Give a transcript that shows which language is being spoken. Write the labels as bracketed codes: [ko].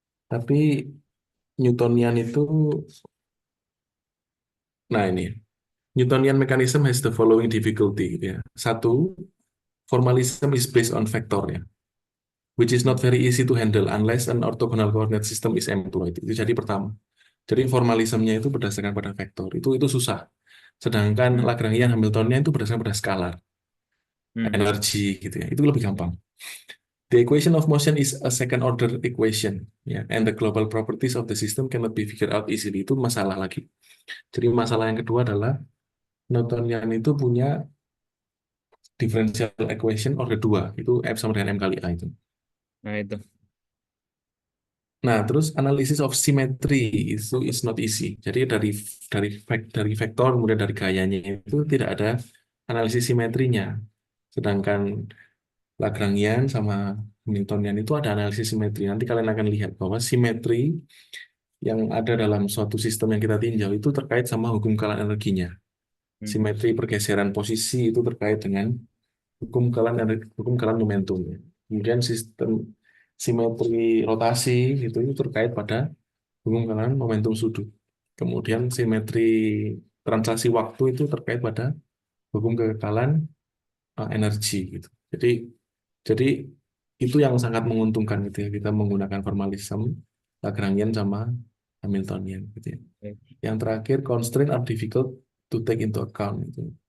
[id] Tapi Newtonian itu, nah ini, [en] Newtonian mechanism has the following difficulty gitu ya. Satu, formalism is based on vector ya, which is not very easy to handle unless an orthogonal coordinate system is employed. [id] Itu jadi pertama. Jadi formalismenya itu berdasarkan pada vektor. Itu susah. Sedangkan Hmm. Lagrangian Hamiltonian itu berdasarkan pada skalar, Hmm. energi gitu ya. Itu lebih gampang. [en] The equation of motion is a second order equation, ya, and the global properties of the system cannot be figured out easily. [id] Itu masalah lagi. Jadi masalah yang kedua adalah Newtonian itu punya differential equation order 2, itu F sama dengan M kali A itu. Nah itu. Nah, terus [en] analysis of symmetry itu is not easy. [id] Jadi dari vektor kemudian dari gayanya itu tidak ada analisis simetrinya. Sedangkan Lagrangian sama Hamiltonian itu ada analisis simetri. Nanti kalian akan lihat bahwa simetri yang ada dalam suatu sistem yang kita tinjau itu terkait sama hukum kalan energinya. Hmm. Simetri pergeseran posisi itu terkait dengan hukum kalan momentum. Kemudian sistem simetri rotasi itu terkait pada hukum kalan momentum sudut. Kemudian simetri translasi waktu itu terkait pada hukum kekekalan energi gitu. Jadi itu yang sangat menguntungkan gitu ya, kita menggunakan formalism Lagrangian sama Hamiltonian gitu ya. Oke. [en] Yang terakhir, constraint are difficult to take into account gitu.